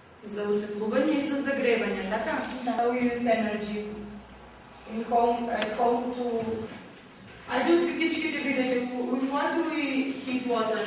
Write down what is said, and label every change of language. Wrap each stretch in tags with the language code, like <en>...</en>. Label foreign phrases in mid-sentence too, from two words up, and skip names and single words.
<mk>за осветлување и за загревање, така? Да.</mk> <en>We use energy in home, at home to...</en> <mk>Ајде од фикичките видете,</mk> <en>with what do we heat water?</en>